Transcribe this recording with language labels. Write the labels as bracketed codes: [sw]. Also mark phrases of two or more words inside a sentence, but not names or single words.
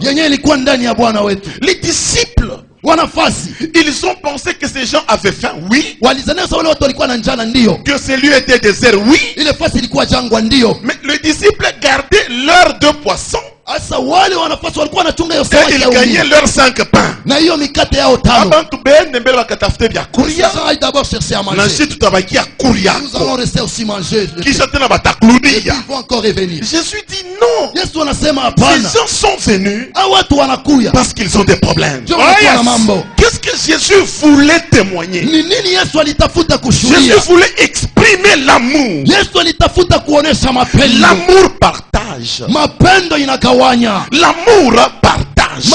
[fr] Les disciples, ils ont pensé que ces gens avaient faim, oui. Que ce lieu était désert, oui. Mais les disciples gardaient leurs 2 poissons. Et ils gagnaient leurs 5 pains. [sw] Abantu bende bakatafute bya kuria. Nanshi tutabakia kuria. [fr] Nous allons rester aussi manger. [sw] Kisha tena batakurudia. [fr] Ils vont encore revenir. Jésus dit non. Ces gens sont venus parce qu'ils ont des problèmes. Qu'est-ce que Jésus voulait témoigner? Jésus voulait exprimer l'amour. L'amour partage. L'amour partage.